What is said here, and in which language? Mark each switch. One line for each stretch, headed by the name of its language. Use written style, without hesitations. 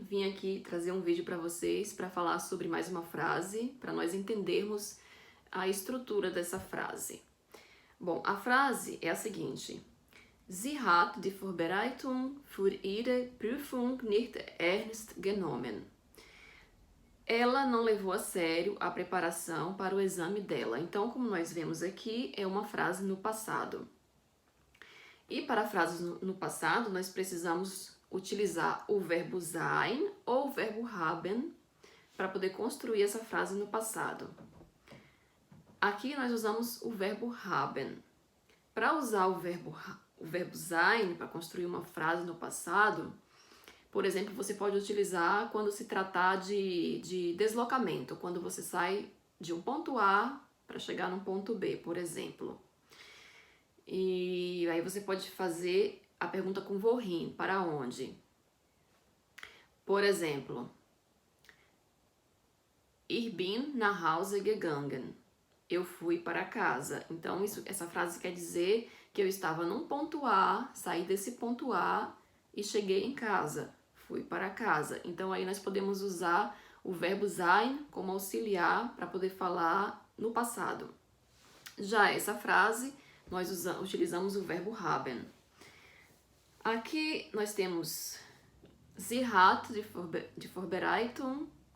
Portuguese: Vim aqui trazer um vídeo para vocês para falar sobre mais uma frase, para nós entendermos a estrutura dessa frase. Bom, a frase é a seguinte:
German: Sie hat die Vorbereitung für ihre Prüfung nicht ernst genommen.
Portuguese: Ela não levou a sério a preparação para o exame dela. Então, como nós vemos aqui, é uma frase no passado. E para frases no passado, nós precisamos utilizar o verbo sein ou o verbo haben para poder construir essa frase no passado. Aqui nós usamos o verbo haben. Para usar o verbo sein para construir uma frase no passado, por exemplo, você pode utilizar quando se tratar de deslocamento, quando você sai de um ponto A para chegar num ponto B, por exemplo. E aí você pode fazer a pergunta com wohin, para onde? Por exemplo,
German: Ich bin nach Hause gegangen.
Portuguese: Eu fui para casa. Então, essa frase quer dizer que eu estava num ponto A, saí desse ponto A e cheguei em casa. Fui para casa. Então, aí nós podemos usar o verbo sein como auxiliar para poder falar no passado. Já essa frase, nós utilizamos o verbo haben. Aqui nós temos
German: Sie hat die Vorbereitung.